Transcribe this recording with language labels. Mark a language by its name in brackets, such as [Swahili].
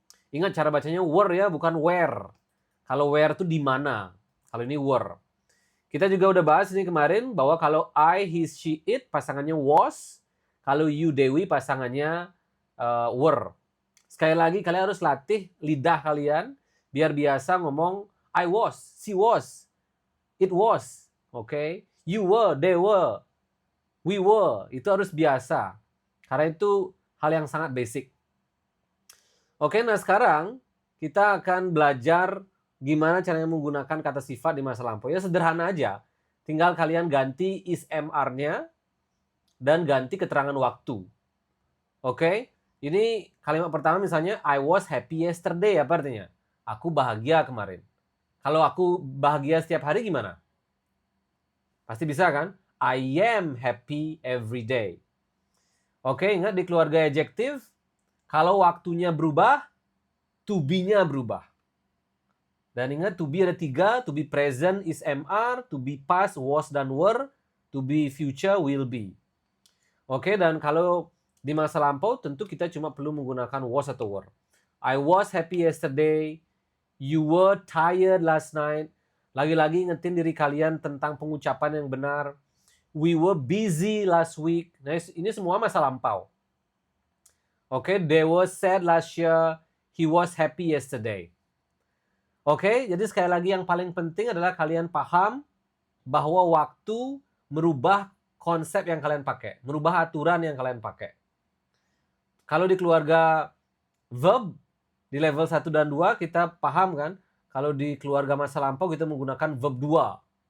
[Indonesian] Ingat cara bacanya were ya, bukan where. Kalau where itu di mana. Kalau ini were. Kita juga udah bahas ini kemarin bahwa kalau I, his, she, it pasangannya was. Kalau you, Dewi pasangannya were. Sekali lagi kalian harus latih lidah kalian biar biasa ngomong [English] I was, she was, it was. [Indonesian] Oke? [English] You were, they were, we were. [Indonesian] Itu harus biasa. Karena itu hal yang sangat basic. Oke, nah sekarang kita akan belajar gimana caranya menggunakan kata sifat di masa lampau. Ya sederhana aja. Tinggal kalian ganti is MR-nya dan ganti keterangan waktu. Oke? Ini kalimat pertama misalnya [English] I was happy yesterday, [Indonesian] apa artinya? Aku bahagia kemarin. Kalau aku bahagia setiap hari gimana? Pasti bisa kan? [English] I am happy every day. [Indonesian] Oke, ingat di keluarga adjektif, kalau waktunya berubah, to be-nya berubah. Dan ingat, to be ada 3, to be present is MR, to be past was dan were, to be future will be. Oke, dan kalau di masa lampau tentu kita cuma perlu menggunakan was atau were. [English] I was happy yesterday, you were tired last night. [Indonesian] Lagi-lagi ingetin diri kalian tentang pengucapan yang benar. [English] We were busy last week. [Indonesian] Nah, ini semua masa lampau. [English] Oke, they were sad last year, he was happy yesterday. [Indonesian] Oke, jadi sekali lagi yang paling penting adalah kalian paham bahwa waktu merubah konsep yang kalian pakai, merubah aturan yang kalian pakai. Kalau di keluarga verb, di level 1 dan 2 kita paham kan, kalau di keluarga masa lampau kita menggunakan verb 2.